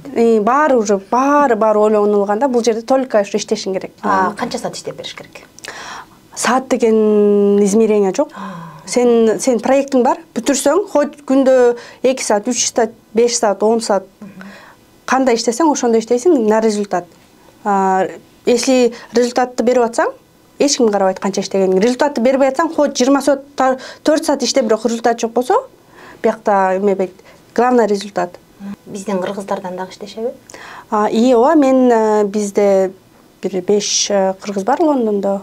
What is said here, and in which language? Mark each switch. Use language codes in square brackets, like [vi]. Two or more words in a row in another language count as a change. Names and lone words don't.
[ky] Баары уже, баары ойлонулган да, бул жерде только иштешиң керек. Канча саат иштеп бериш керек? Саат деген измерение жок. Сен проектиң бар, бүтүрсөң, хоть күндө 2 саат, 3 саат, 5 саат, 10 саат кандай иштесең, ошондо иштейсиң [ru] на результат. [ky] Если результатты берип атсаң, эч ким карабайт канча иштегениң. Результатты бербей атсаң, хоть 20 саат, 4 саат иштеп, бирок результат жок болсо, биякта эмебейт. [ru] Главный результат. [ky] Бизден кыргыздардан дагы иштешеби? Ооба, мен бизде бир 5 кыргыз бар Лондондо.